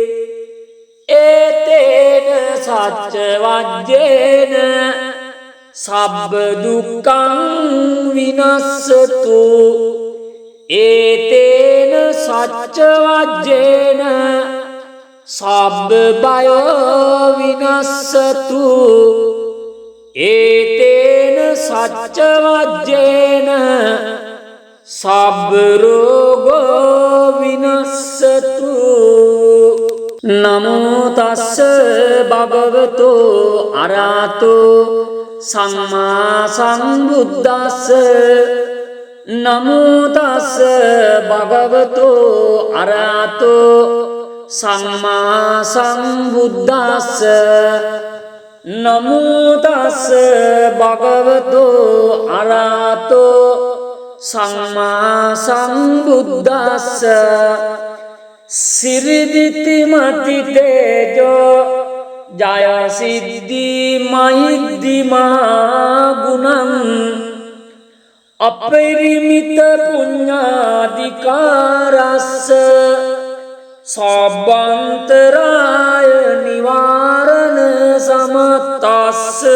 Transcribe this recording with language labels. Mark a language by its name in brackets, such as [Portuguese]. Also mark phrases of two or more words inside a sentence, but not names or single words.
[Pali] ඒතේන සච්ච වජ්ජේන සබ්බ දුක්ඛං විනස්සතු ඒතේන සච්ච වජ්ජේන සබ්බ බයෝ විනස්සතු ඒතේන සච්ච වජ්ජේන සබ්බ රෝගෝ විනස්සතු නමෝ තස්ස භගවතෝ අරහතෝ සම්මා සම්බුද්දස්ස නමෝ තස්ස භගවතෝ අරහතෝ සම්මා සම්බුද්දස්ස නමෝ තස් භගවතු අරහතෝ සම්මා සම්බුද්දස්ස සිරිදිති මති තේජෝ ජය සිද්ධි මහිද්දි මහා ගුණං අපරිමිත පුඤ්ඤාධිකාරස්ස සබ්බන්තරාය නිවාරණ සමත්තස්ස